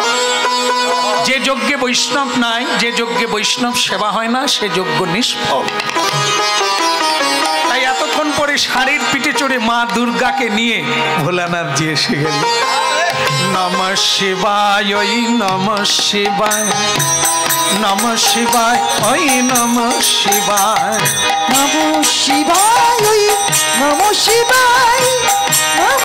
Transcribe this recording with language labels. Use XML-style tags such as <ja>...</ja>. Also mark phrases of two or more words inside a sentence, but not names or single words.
<bn>যে যজ্ঞে বৈষ্ণব নাই, যে যজ্ঞে বৈষ্ণব সেবা হয় না, সে যজ্ঞ নিষ্ফল। তাই এতক্ষণ পরে শাড়ির পিঠে চড়ে মা দুর্গাকে নিয়ে ভোলানাথ জি এসে গেল।</bn> <sa>নমঃ শিবায়, ওই নমঃ শিবায়, নমঃ শিবায়, ওই নমঃ শিবায়, নমঃ শিবায়, নমঃ শিবায়।</sa>